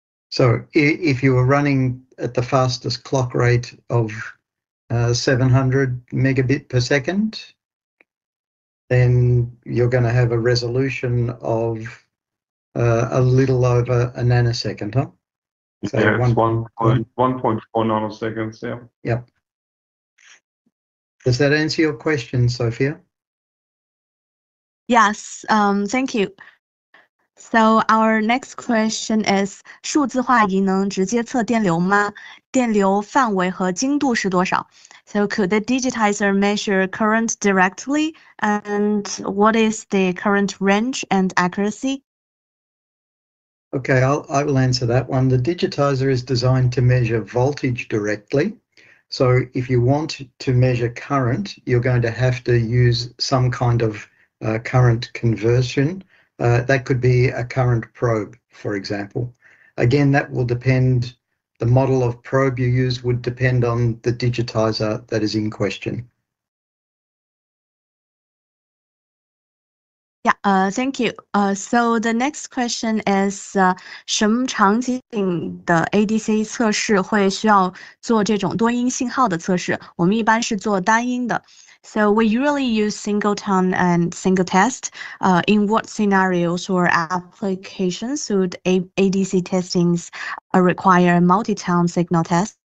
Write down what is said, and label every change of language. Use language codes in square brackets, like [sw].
[en] So if you were running at the fastest clock rate of 700 megabit per second, then you're going to have a resolution of a little over a nanosecond, huh? So yeah, it's 1.4 nanoseconds, yeah. Yep. Does that answer your question, Sophia? Yes, thank you. So our next question is, [zh] 数字化仪能直接测电流吗？电流范围和精度是多少？ [en] So could the digitizer measure current directly, and what is the current range and accuracy? Okay, I will answer that one. The digitizer is designed to measure voltage directly. So if you want to measure current, you're going to have to use some kind of current conversion. That could be a current probe, for example. Again, that will depend, the model of probe you use would depend on the digitizer that is in question. Yeah, thank you. So the next question is, [zh] 什么场景的 ADC 测试会需要做这种多音信号的测试？我们一般是做单音的。 [en] So we usually use single tone and single test. In what scenarios or applications would ADC testings require multi-tone signal test?